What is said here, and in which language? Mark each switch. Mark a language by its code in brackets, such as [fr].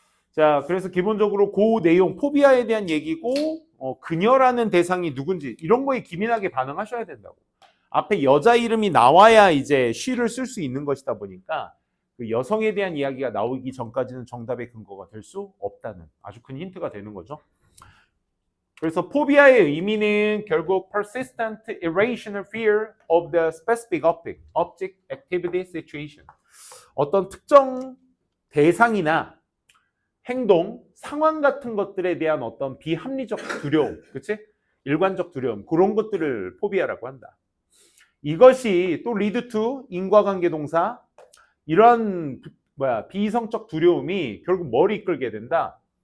[ko] 자, 그래서 기본적으로 그 내용, 포비아에 대한 얘기고 그녀라는 대상이 누군지 이런 거에 기민하게 반응하셔야 된다고. 앞에 여자 이름이 나와야 이제 she를 쓸 수 있는 것이다 보니까 그 여성에 대한 이야기가 나오기 전까지는 정답의 근거가 될 수 없다는 아주 큰 힌트가 되는 거죠. 그래서 포비아의 의미는 결국 [en] persistent irrational fear of the specific object, activity, situation. [ko] 어떤 특정 대상이나 행동, 상황 같은 것들에 대한 어떤 비합리적 두려움, 그치? 일관적 두려움, 그런 것들을 포비아라고 한다. 이것이 또 lead to 인과관계 동사, 이러한 비이성적 두려움이 결국 뭘 이끌게 된다?